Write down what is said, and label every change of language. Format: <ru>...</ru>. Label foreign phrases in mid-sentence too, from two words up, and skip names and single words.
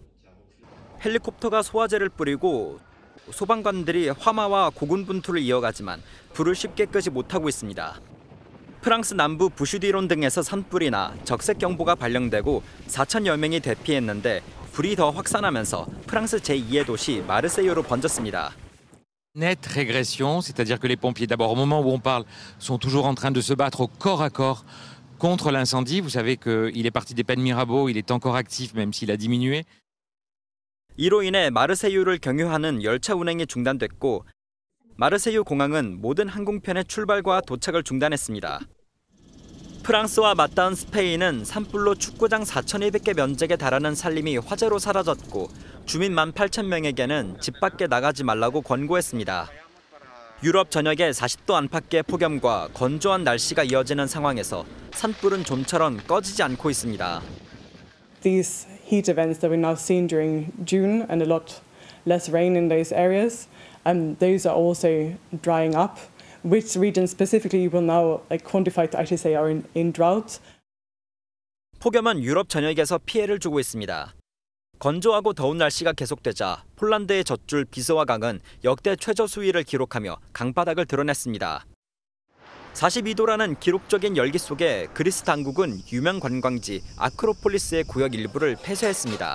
<ko>헬리콥터가 소화제를 뿌리고 소방관들이 화마와 고군분투를 이어가지만 불을 쉽게 끄지 못하고 있습니다. 프랑스 남부 부슈디론 등에서 산불이 나 적색경보가 발령되고 4천여 명이 대피했는데 불이 더 확산하면서 프랑스 제2의 도시 마르세유로 번졌습니다.</ko> <fr>Nette régression, c'est-à-dire que les pompiers, d'abord au moment où on parle, sont toujours en train de se battre au corps à corps contre l'incendie. Vous savez qu'il est parti des Pennes Mirabeau, il est encore actif même s'il a diminué.</fr> <ko>이로 인해 마르세유를 경유하는 열차 운행이 중단됐고 마르세유 공항은 모든 항공편의 출발과 도착을 중단했습니다. 프랑스와 맞닿은 스페인은 산불로 축구장 4,200개 면적에 달하는 산림이 화재로 사라졌고 주민 18,000명에게는 집 밖에 나가지 말라고 권고했습니다. 유럽 전역에 40도 안팎의 폭염과 건조한 날씨가 이어지는 상황에서 산불은 좀처럼 꺼지지 않고 있습니다.</ko> <en>These heat events that we're now seeing during June and a lot less rain in those areas. Those are also drying up. Which regions specifically will now quantify to actually say are in drought.</en> <ko>폭염은 유럽 전역에서 피해를 주고 있습니다. 건조하고 더운 날씨가 계속되자 폴란드의 젖줄 비스와 강은 역대 최저 수위를 기록하며 강바닥을 드러냈습니다. 42도라는 기록적인 열기 속에 그리스 당국은 유명 관광지 아크로폴리스의 구역 일부를 폐쇄했습니다.</ko>